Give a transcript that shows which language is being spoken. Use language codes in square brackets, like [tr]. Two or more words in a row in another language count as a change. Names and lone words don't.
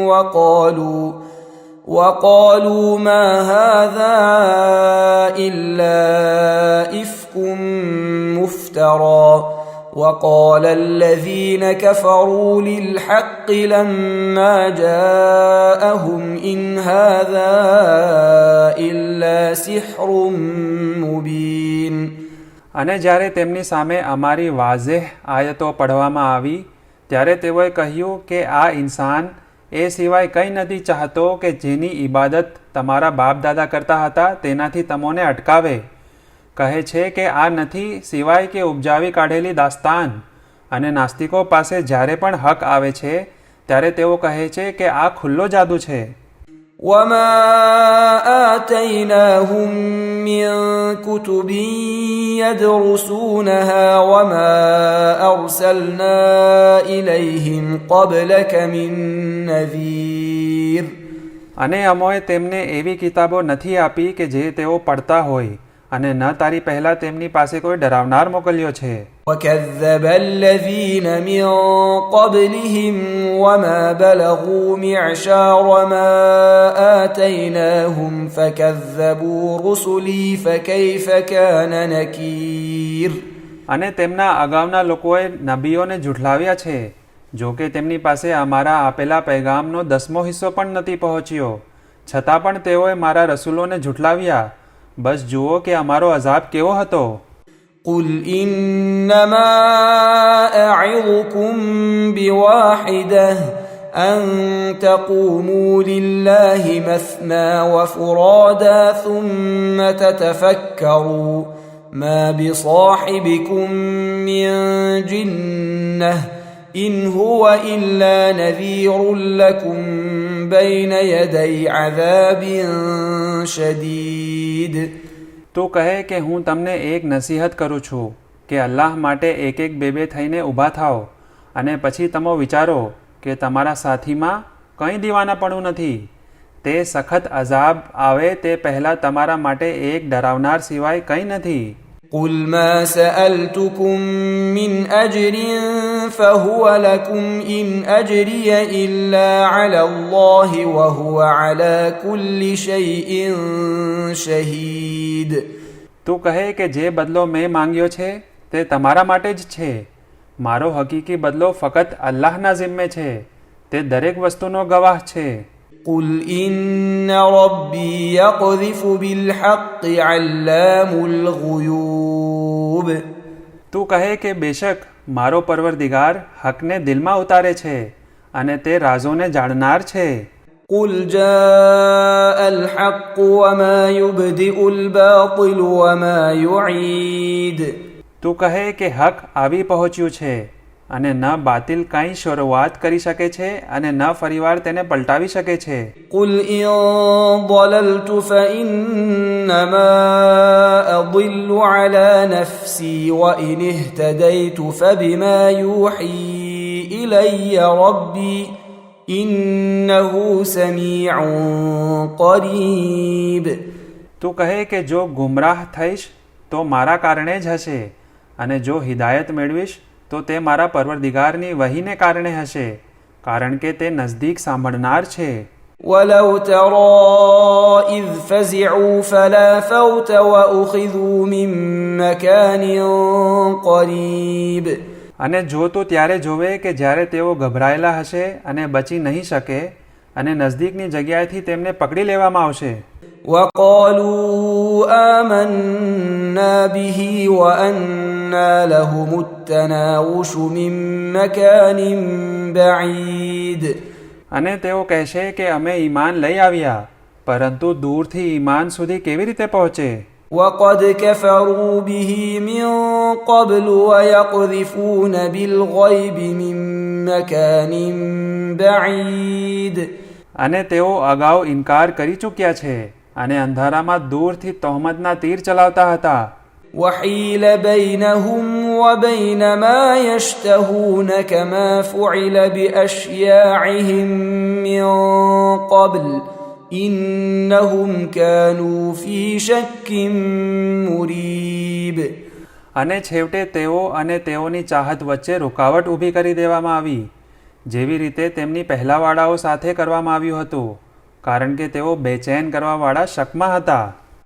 [ar] وقالوا ما هذا إلا إفك مفترى وقال الذين كفروا للحق لما جاءهم إن هذا إلا سحر مبين. [gu] અને જ્યારે તેમની સામે અમારી વાઝેહ આયતો પઢવામાં આવી ત્યારે તેઓએ કહ્યું કે આ ઇન્સાન એ સિવાય કંઈ નથી ચાહતો કે જેની ઇબાદત તમારા બાપ દાદા કરતા હતા તેનાથી તમોને અટકાવે. કહે છે કે આ નથી સિવાય કે ઉપજાવી કાઢેલી દાસ્તાન. અને નાસ્તિકો પાસે જ્યારે પણ હક આવે છે ત્યારે તેઓ કહે છે કે આ ખુલ્લો જાદુ છે. [ar] وَمَا آتَيْنَاهُمْ مِنْ كُتُبٍ يَدْرُسُونَهَا وَمَا أَرْسَلْنَا إِلَيْهِمْ قَبْلَكَ مِنْ نَذِيرٍ. [gu] અને અમોએ તેમને એવી કિતાબો નથી આપી કે જે તેઓ પડતા હોય, અને ન તારી પહેલા તેમની પાસે કોઈ ડરાવનાર મોકલ્યો છે. [ar] وَكَذَّبَ الَّذِينَ مِنْ قَبْلِهِمْ وَمَا بَلَغُوا مِعْشَارَ مَا آتَيْنَاهُمْ فَكَذَّبُوا رُسُلِي فَكَيْفَ كَانَ نَكِيرٌ. [gu] અને તેમના અગાઉના લોકોએ નબીઓને ઝૂઠલાવ્યા છે, જો કે તેમની પાસે અમારા આપેલા પૈગામનો 10મો હિસ્સો પણ નથી પહોંચ્યો, છતાં પણ તેઓએ મારા રસૂલોને ઝૂઠલાવ્યા. બસ જુઓ કે અમારો અઝાબ કેવો હતો. [ar] قل إنما أعظكم بواحدة أن تقوموا لله مثنى وفرادا ثم تتفكروا ما بصاحبكم من جنة إن هو إلا نذير لكم بين يدي عذاب شديد. [gu] તું કહે કે હું તમને એક નસીહત કરું છું કે અલ્લાહ માટે એક એક બે થઈને ઊભા થાઓ, અને પછી તમે વિચારો કે તમારા સાથીમાં કંઈ દીવાનાપણું નથી. તે સખત અઝાબ આવે તે પહેલાં તમારા માટે એક ડરાવનાર સિવાય કંઈ નથી. [ar] قل ما سألتكم من أجر فهو لكم إن أجري إلا على الله وهو على كل شيء شهيد. [gu] તું કહે કે જે બદલો મેં માંગ્યો છે તે તમારા માટે જ છે. મારો હકીકી બદલો ફક્ત અલ્લાહના જિમ્મે છે. તે દરેક વસ્તુનો ગવાહ છે. [ar] قل إن ربي يقذف بالحق علام الغيوب. [gu] તું કહે કે બેશક મારો પરવરદિગાર હકને દિલમાં ઉતારે છે અને તે રાઝોને જાણનાર છે. [ar] قل جاء الحق وما يبدئ الباطل وما يعيد. [gu] તું કહે કે હક આવી પહોંચ્યું છે અને ન બાતિલ કંઈ શરૂઆત કરી શકે છે અને ન ફરીવાર તેને પલટાવી શકે છે. [ar] قل إن ضللت فإنما أضل على نفسي وإن اهتديت فبما يوحي إلي ربي إنه سميع قريب. [gu] તું કહે કે જો ગુમરાહ થઈશ તો મારા કારણે જ હશે, અને જો હિદાયત મેળવીશ તો તે મારા પરવરદિગારની વહીને કારણે હશે, કારણ કે તે નજદીક સાંભળનાર છે. [ar] ولو ترى إذ فزعوا فلا فوت وأخذوا من مكان قريب. [gu] અને જો તું ત્યારે જોવે કે જ્યારે તેઓ ગભરાયેલા હશે અને બચી નહીં શકે, અને નજદીકની જગ્યાએથી તેમને પકડી લેવામાં આવશે. [ar] وقالوا آمنا به وأنى لهم التناوش من مكان بعيد. [gu] અને તેઓ કહેશે કે અમે ઈમાન લઈ આવ્યા, પરંતુ દૂરથી ઈમાન સુધી કેવી રીતે પહોંચે. [ar] وقد كفروا به من قبل ويقذفون بالغيب من مكان بعيد. [gu] અને તેઓ અગાઉ ઇનકાર કરી ચૂક્યા છે અને અંધારામાં દૂરથી તહોમતના તીર ચલાવતા હતા. [ar] وحيل بينهم وبين ما يشتهون كما فعل بأشياعهم من قبل إنهم كانوا في شك مريب. [gu] અને છેવટે તેઓ અને તેઓની ચાહત વચ્ચે રૂકાવટ ઊભી કરી દેવામાં આવી, જેવી રીતે તેમની પહેલાવાળાઓ સાથે કરવામાં આવ્યું હતું, કારણ કે તેઓ બેચેન કરવાવાળા શકમાં હતા.